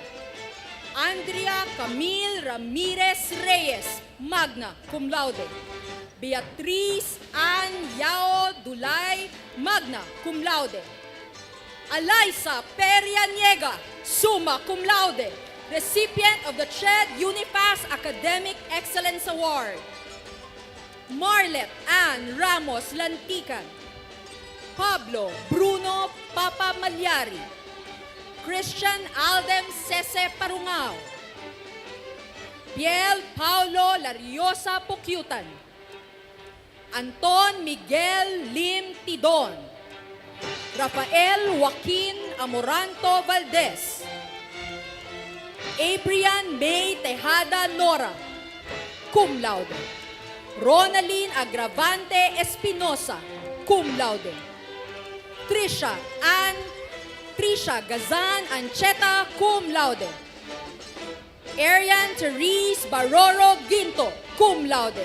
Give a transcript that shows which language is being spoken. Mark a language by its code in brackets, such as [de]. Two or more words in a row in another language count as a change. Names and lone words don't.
[en] Andrea Camille Ramirez Reyes, magna cum laude. Beatriz Ann Yao Dulay, magna cum laude. Eliza Perianiega, summa cum laude, recipient of the CHED Unipass Academic Excellence Award. Marlet Ann Ramos Lantican. Pablo Bruno Papa Malyari. Christian Aldem Sese Parungao. Piel Paulo Lariosa Pukyutan. Anton Miguel Lim Tidon. Rafael Joaquin Amoranto Valdez. Abrian May Tejada Nora, cum laude. Ronaline Agravante Espinosa, cum laude. Trisha Gazan Ancheta, cum laude. Arian Therese Baroro Ginto, cum laude.